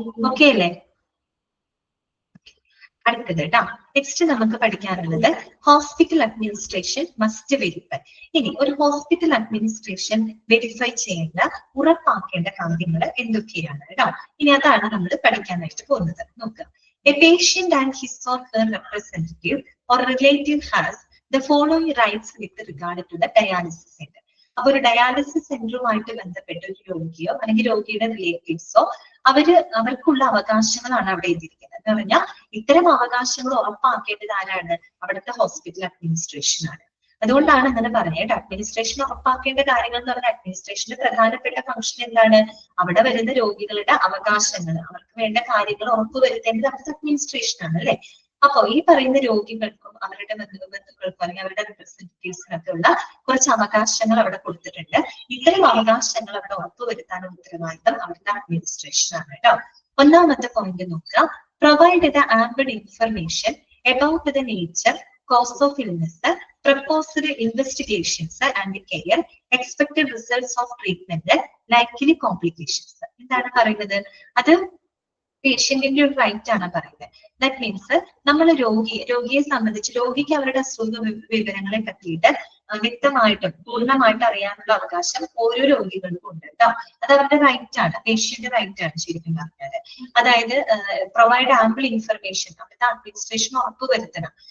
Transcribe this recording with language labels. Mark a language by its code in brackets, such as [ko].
[ml] Okay അല്ലേ? അടുത്തത് കേട്ടോ. [en] next [ml] നമുക്ക് പഠിക്കാനുള്ളത് [en] Hospital administration must verify. [ml] ഇനി ഒരു ഹോസ്പിറ്റൽ അഡ്മിനിസ്ട്രേഷൻ വെരിഫൈ ചെയ്യേണ്ട, ഉറപ്പാക്കേണ്ട കാര്യങ്ങൾ എന്തൊക്കെയാണ് കേട്ടോ. ഇനി അതാണ് നമ്മൾ പഠിക്കാനായിട്ട് പോകുന്നത്. നോക്കുക. [en] A patient and his or her representative or relative has the following rights with regard to the dialysis center. [ml] അപ്പൊ ഒരു ഡയാലിസിസ് സെന്ററുമായിട്ട് ബന്ധപ്പെട്ട ഒരു രോഗിയോ അല്ലെങ്കിൽ രോഗിയുടെ റിലേറ്റീവ്സോ അവർക്കുള്ള അവകാശങ്ങളാണ് അവിടെ എഴുതിയിരിക്കുന്നത്. എന്ന് പറഞ്ഞാൽ ഇത്തരം അവകാശങ്ങൾ ഉറപ്പാക്കേണ്ടത് ആരാണ്? അവിടുത്തെ ഹോസ്പിറ്റൽ അഡ്മിനിസ്ട്രേഷൻ ആണ്. അതുകൊണ്ടാണ് അങ്ങനെ പറഞ്ഞത്. അഡ്മിനിസ്ട്രേഷൻ ഉറപ്പാക്കേണ്ട കാര്യങ്ങൾ എന്ന് പറഞ്ഞാൽ അഡ്മിനിസ്ട്രേഷന്റെ പ്രധാനപ്പെട്ട ഫംഗ്ഷൻ എന്താണ്? അവിടെ വരുന്ന രോഗികളുടെ അവകാശങ്ങൾ, അവർക്ക് വേണ്ട കാര്യങ്ങൾ ഉറപ്പുവരുത്തേണ്ടത് അവിടുത്തെ അഡ്മിനിസ്ട്രേഷൻ ആണ് അല്ലെ. അപ്പൊ ഈ പറയുന്ന രോഗികൾക്കും അവരുടെ ബന്ധുക്കൾക്കും അല്ലെങ്കിൽ അവരുടെ റിപ്രസെന്റേറ്റീവ്സിനൊക്കെ ഉള്ള കുറച്ച് അവകാശങ്ങൾ അവിടെ കൊടുത്തിട്ടുണ്ട്. ഇത്തരം അവകാശങ്ങൾ അവിടെ ഉറപ്പുവരുത്താനുള്ള ഉത്തരവാദിത്തം അവിടുത്തെ അഡ്മിനിസ്ട്രേഷൻ ആണ് കേട്ടോ. ഒന്നാമത്തെ പോയിന്റ് നോക്കുക. [en] Provide the ample information about the nature, cause of illness, proposed investigations and care, expected results of treatment, likely complications. [ml] എന്താണ് പറയുന്നത്? അത് പേഷ്യന്റിന്റെ ഒരു റൈറ്റ് ആണ് പറയുന്നത്. ദാറ്റ് മീൻസ് നമ്മൾ രോഗിയെ സംബന്ധിച്ച് രോഗിക്ക് അവരുടെ അസുഖ വിവരങ്ങളെ പറ്റിയിട്ട് വ്യക്തമായിട്ടും പൂർണ്ണമായിട്ട് അറിയാനുള്ള അവകാശം ഓരോ രോഗികൾക്കും ഉണ്ട് കേട്ടോ. അത് അവരുടെ റൈറ്റ് ആണ്, പേഷ്യന്റ് റൈറ്റ് ആണ് ശരിക്കും പറഞ്ഞത്. അതായത് [en] provide ample information, [ml] അവിടുത്തെ അഡ്മിനിസ്ട്രേഷൻ ഉറപ്പുവരുത്തണം.